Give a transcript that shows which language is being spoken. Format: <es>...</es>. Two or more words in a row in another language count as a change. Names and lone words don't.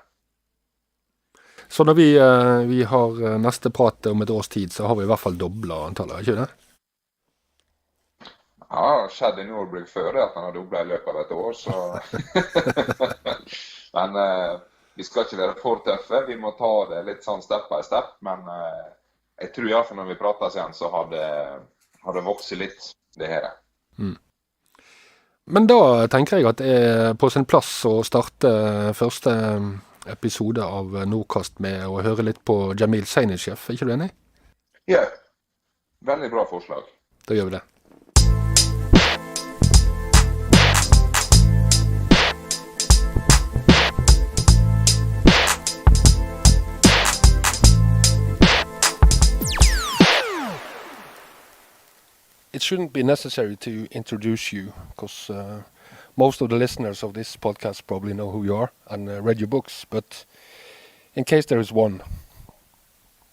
<no>Så når vi har neste prat om et års tid, så har vi I hvert fall doblet antallet, ikke det? Ja, det skjedde I Norbrygg før at han har doblet I løpet av et år, så... Men vi skal ikke være for tøffe, vi må ta det litt sånn</no> <en>step by step,</en> <no>men jeg tror I hvert fall når vi prater igjen, så har det vokst litt, det her. Men da tenker jeg at det på sin plass å starte første episode av Norkast med å høre litt på Jamil Zainasheff, ikke du enig? Ja, veldig bra forslag. Da gjør vi det.</no> <en>It shouldn't be necessary to introduce you, because most of the listeners of this podcast probably know who you are and read your books, but in case there is one.</en>